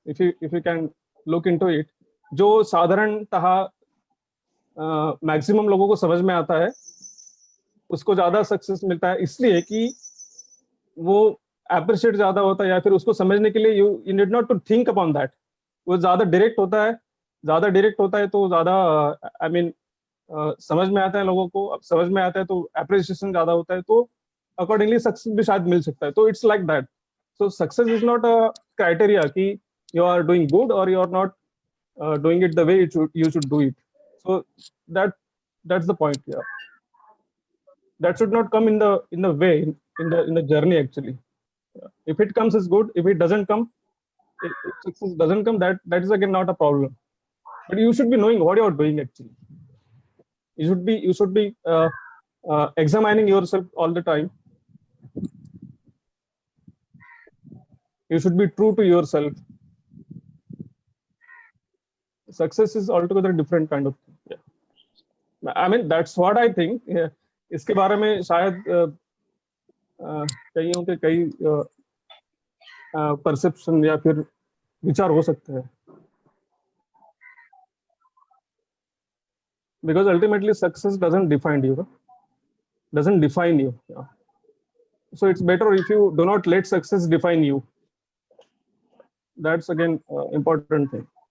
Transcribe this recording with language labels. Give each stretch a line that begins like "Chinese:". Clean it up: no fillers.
English: if you can look into it,
Hindi: जो साधारणतः maximum लोगों को समझ में आता है उसको ज्यादा सक्सेस मिलता है, इसलिए कि वो अप्रिशिएट ज्यादा होता है, या फिर उसको समझने के लिए
English: You need not to think upon that.
Hindi: वो ज्यादा डायरेक्ट होता है तो ज्यादा
English: I mean
Hindi: समझ में आता है लोगों को. अब समझ में आता है तो अप्रिसिएशन ज्यादा होता है, तो अकॉर्डिंगली सक्सेस भी शायद मिल सकता है.
English: तो it's like that. So success is not a criteria कि you are doing good और you are not doing it the way you should do it. So that's the point. Yeah, that should not come in the way, in the journey actually. If it comes is good, if it doesn't come, if success doesn't come, that is again not a problem. But you should be knowing what you are doing actually. You should be examining yourself all the time. You should be true to yourself. Success is altogether different kind of thing. Yeah. I mean, that's what I think. Yeah.
Hindi: इसके बारे में शायद कईयों के कई perception या फिर विचार हो सकते हैं.
English: Because ultimately success doesn't define you. Doesn't define you. Yeah. So it's better if you do not let success define you. That's again important thing.